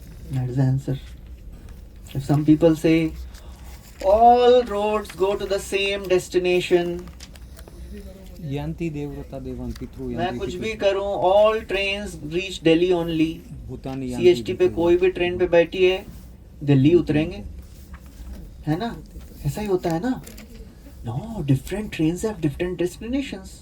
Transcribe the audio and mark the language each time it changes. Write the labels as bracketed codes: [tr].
[en] That is the answer. If some people say, all roads go to the same destination, [sa] यांति Devavrata देवान पितृ [hi] मैं कुछ भी करूं, [en] all trains reach Delhi only. [sa] भूतानी [hi] CST पे कोई भी ट्रेन पे बैठिए, दिल्ली उतरेंगे, है ना? ऐसा ही होता है ना? [en] No, different trains have different destinations.